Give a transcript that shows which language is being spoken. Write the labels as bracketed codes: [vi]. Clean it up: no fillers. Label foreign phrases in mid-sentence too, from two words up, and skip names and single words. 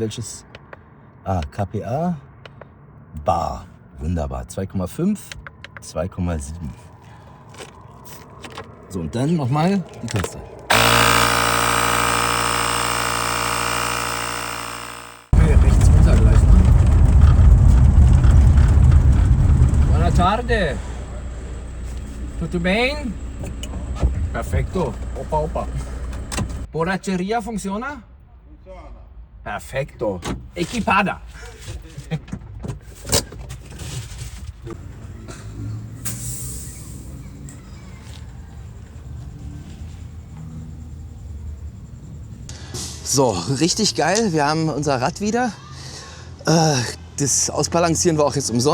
[de] Welches? KPA, Bar. Wunderbar. 2,5, 2,7. So, und dann nochmal die Taste. Rechts runter gleich. [it] Buona tarde. Tutto bene? Perfetto. Opa. Borracheria funziona? Funziona. Perfetto. [de] Equipada. So, richtig geil. Wir haben unser Rad wieder. Das Ausbalancieren war auch jetzt umsonst.